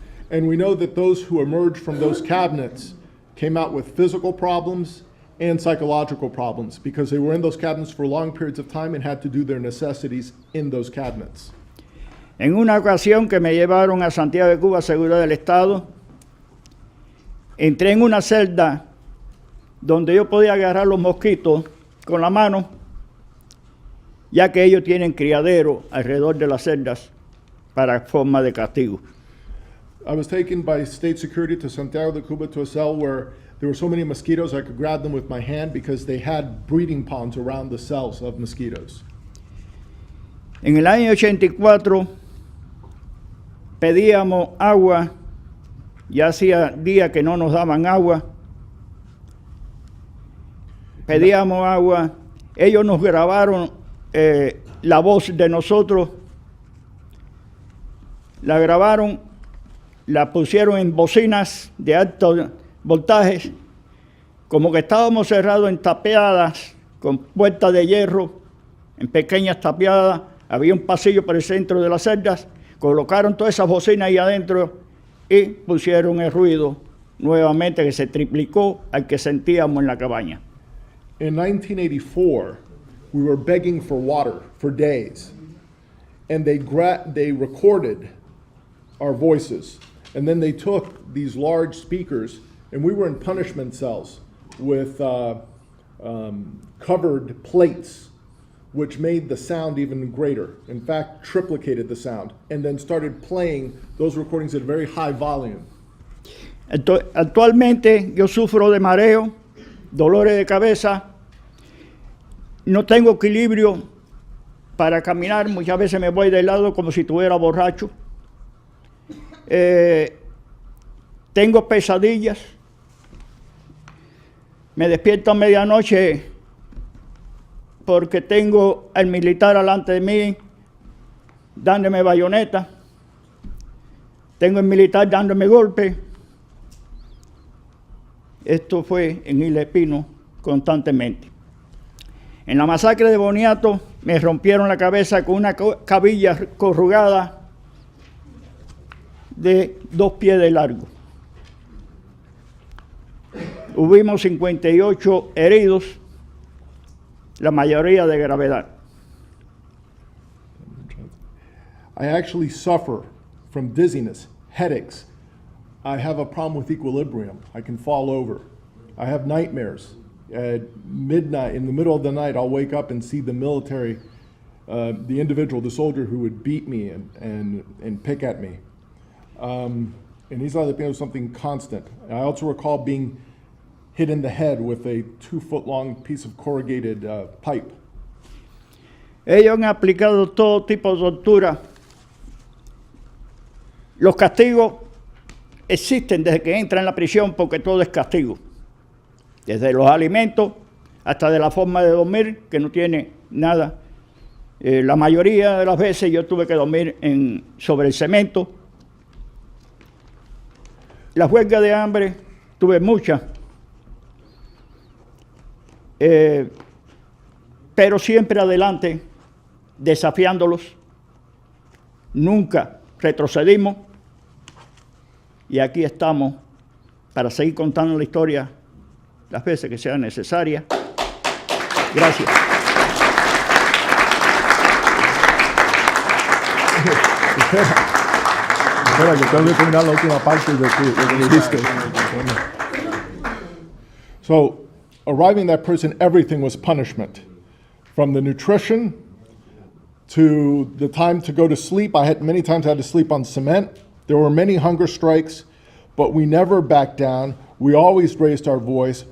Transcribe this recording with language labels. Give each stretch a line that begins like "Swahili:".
English: And we know that those who emerged from those cabinets came out with physical problems and psychological problems because they were in those cabinets for long periods of time and had to do their necessities in those cabinets.
Spanish: En una ocasión que me llevaron a Santiago de Cuba, Seguridad del Estado, entré en una celda donde yo podía agarrar los mosquitos con la mano, ya que ellos tienen criadero alrededor de las celdas para forma de castigo.
English: I was taken by state security to Santiago de Cuba to a cell where there were so many mosquitoes I could grab them with my hand because they had breeding ponds around the cells of mosquitoes.
Spanish: En el año 84 pedíamos agua, ya hacía días que no nos daban agua, pedíamos agua, ellos nos grabaron la voz de nosotros, la grabaron, la pusieron en bocinas de alto voltaje, como que estábamos cerrados en tapiadas, con puertas de hierro, en pequeñas tapiadas, había un pasillo por el centro de las celdas, colocaron todas esas bocinas ahí adentro y pusieron el ruido nuevamente que se triplicó al que sentíamos en la cabaña.
English: In 1984, we were begging for water for days, and they recorded our voices, and then they took these large speakers, and we were in punishment cells with covered plates, which made the sound even greater. In fact, triplicated the sound, and then started playing those recordings at a very high volume.
Spanish: Actualmente yo sufro de mareo, dolores de cabeza, no tengo equilibrio para caminar, muchas veces me voy de lado como si estuviera borracho. Tengo pesadillas, me despierto a medianoche porque tengo al militar delante de mí dándome bayoneta, tengo el militar dándome golpe. Esto fue en Isla Pino constantemente. En la masacre de Boniato me rompieron la cabeza con una cabilla corrugada de 2 pies de largo. Hubimos 58 heridos, la mayoría de gravedad.
English: I actually suffer from dizziness, headaches. I have a problem with equilibrium. I can fall over. I have nightmares. At midnight, in the middle of the night, I'll wake up and see the military, the individual, the soldier who would beat me and pick at me. And Isla de Pino was something constant. I also recall being hit in the head with a 2-foot-long piece of corrugated pipe.
Spanish: Ellos han aplicado todo tipo de tortura. Los castigos existen desde que entra en la prisión porque todo es castigo. Desde los alimentos hasta de la forma de dormir, que no tiene nada. La mayoría de las veces yo tuve que dormir sobre el cemento. La huelga de hambre tuve muchas. Pero siempre adelante, desafiándolos. Nunca retrocedimos. Y aquí estamos para seguir contando la historia las veces que sea necesaria. Gracias. Espera, que tengo que terminar la última parte de lo que dijiste.
English: So, arriving at that prison, everything was punishment. From the nutrition to the time to go to sleep. Many times I had to sleep on cement. There were many hunger strikes, but we never backed down. We always raised our voice.